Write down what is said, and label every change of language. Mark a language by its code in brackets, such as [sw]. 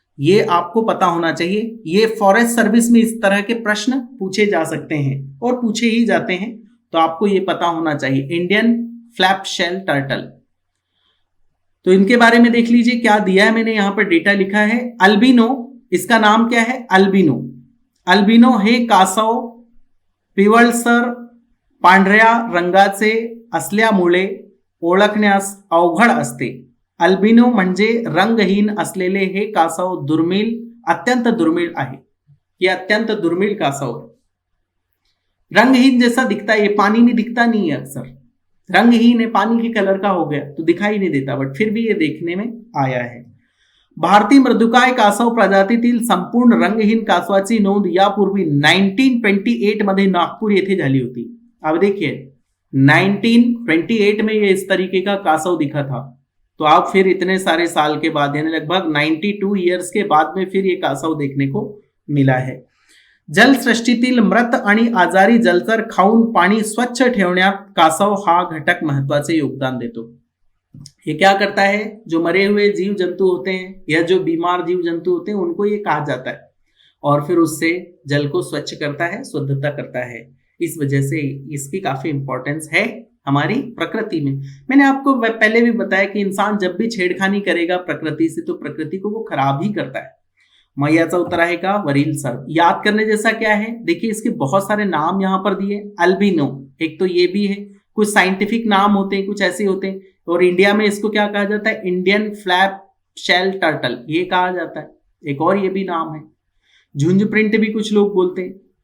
[hi] ये आपको पता होना चाहिए। ये फॉरेस्ट सर्विस में इस तरह के प्रश्न पूछे जा सकते हैं और पूछे ही जाते हैं, तो आपको ये पता होना चाहिए, इंडियन फ्लैपशेल टर्टल। तो इनके बारे में देख लीजिए क्या दिया है, मैंने यहां पर डेटा लिखा है। अल्बिनो, इसका नाम क्या है? अल्बिनो। [mr] अल्बिनो हे कासव पिवळसर पांढऱ्या रंगाचे असल्यामुळे ओळखण्यास अवघड असते। अल्बिनो म्हणजे रंगहीन असलेले हे कासव दुर्मिळ, अत्यंत दुर्मिळ आहे। [hi] ये अत्यंत दुर्मिळ कासव है। रंगहीन जैसा दिखता है, ये पानी में दिखता नहीं है अक्सर, रंगहीन है, पानी के कलर का हो गया तो दिखाई नहीं देता, बट फिर भी ये देखने में आया है। [mr] भारतीय मृदुकाय कासव प्रजातीतील संपूर्ण रंगहीन कासवाची नोंद यापूर्वी 1928 मध्ये नागपूर येथे झाली होती। [hi] अब देखिए 1928 में ये इस तरीके का कासव दिखा था, तो आप फिर इतने सारे साल के बाद यानी लगभग 92 ईयर्स के बाद में फिर ये कासव देखने को मिला है। [mr] जलसृष्टीतील मृत आणि आजारी जलचर खाऊन पाणी स्वच्छ ठेवण्यात कासव हा घटक महत्वाचे योगदान देतो। [hi] ये क्या करता है, जो मरे हुए जीव जंतु होते हैं या जो बीमार जीव जंतु होते हैं उनको ये कहा जाता है और फिर उससे जल को स्वच्छ करता है, शुद्धता करता है। इस वजह से इसकी काफी इंपॉर्टेंस है हमारी प्रकृति में। मैंने आपको पहले भी बताया कि इंसान जब भी छेड़खानी करेगा प्रकृति से तो प्रकृति को वो खराब ही करता है। [mr] मैयाचा उत्तर आहे का वरील सर्व। [hi] याद करने जैसा क्या है, देखिए इसके बहुत सारे नाम यहाँ पर दिए। अल्बिनो एक तो ये भी है, कुछ साइंटिफिक नाम होते हैं, कुछ ऐसे होते हैं। और इंडिया में इसको क्या कहा जाता है, इंडियन फ्लैप शेल टर्टल ये कहा जाता है। एक और ये भी नाम है, झुंझ प्रिंट भी कुछ लोग बोलते हैं।